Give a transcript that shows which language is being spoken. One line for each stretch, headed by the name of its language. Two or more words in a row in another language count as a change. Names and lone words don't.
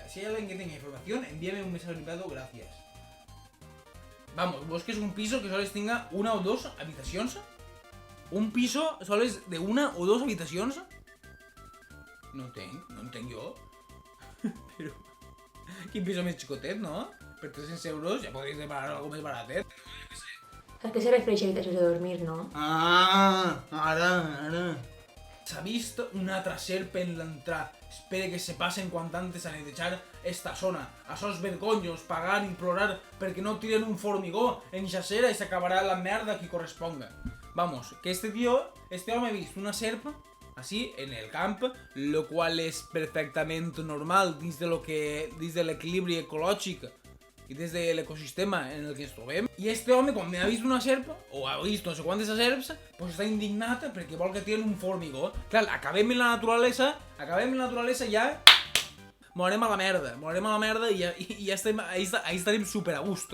Spanish: Si hay alguien que tenga información, envíame un mensaje privado, gracias.
Catalan: Vamos, vos que es un piso que sols tenga 1 o 2 habitacions? Un piso sols de 1 o 2 habitacions? No entenc jo. Però... Quin piso més xicotet, no? Per 300 euros ja podries demanar algo més baratet.
Spanish: ¿A qué se refiere habitación de dormir, no?
Catalan: Ara. S'ha vist una altra serp en l'entrar. Espere que se passen quant antes a netejar esta zona. Això és vergonyós, pagar i plorar perquè no tiren un formigó en ixa cera i s'acabarà la merda que corresponga. Vamos, que este home ha vist una serp así en el camp,
Spanish: lo cual
Catalan: és perfectament normal dins de l'equilibri ecològic i des de l'ecosistema en el que ens trobem. I este home, quan ha vist una serp, o ha vist no sé quantes serps, pues està indignat perquè vol que tiren un formigó. Clar, acabem en la naturalesa ja... Morem a la merda i ja estem, ahí estarem super a gust.